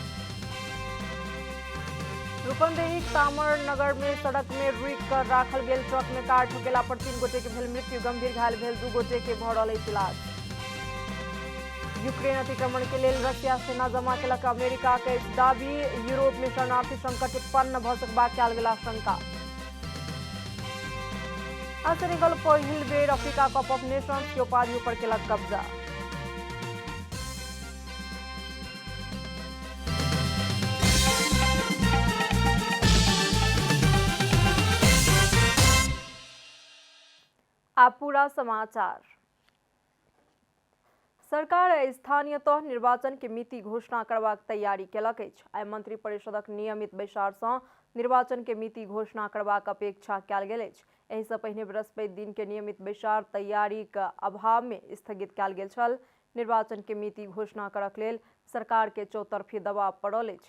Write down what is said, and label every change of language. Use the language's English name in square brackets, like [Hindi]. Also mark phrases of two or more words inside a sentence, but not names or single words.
[Maithili] रूपंदेही तामरनगर में सड़क में रुक कर राखल गेल ट्रक में कार ठोकेला पर 3 गोटे के भेल मृत्यु, गंभीर घायल भेल 2 गोटे के भऽ रहल इलाज। यूक्रेन अतिक्रमण के लेल रशिया सेना जमा केलक अमेरिका के दाबी। यूरोप में शरणार्थी संकट उत्पन्न भऽ सकबाक कयल गेल आशंका। आ सेनेगल पहिल बेर अफ्रीका कप ऑफ नेशंस के उपाधि पर केलक कब्जा। आप पूरा समाचार। सरकार स्थानीय तह निर्वाचन के मिति घोषणा करबाक तैयारी केलक अछि। आइ मंत्रिपरिषदक नियमित बैसार सँ निर्वाचन के मिति घोषणा करबाक अपेक्षा कयल गेल अछि। एहि सँ पहिने बृहस्पति दिन के नियमित बैसार तैयारीक अभाव में स्थगित कयल गेल छल। निर्वाचन के मिति घोषणा करक लेल सरकार के चौतरफी दबाव पड़ल अछि।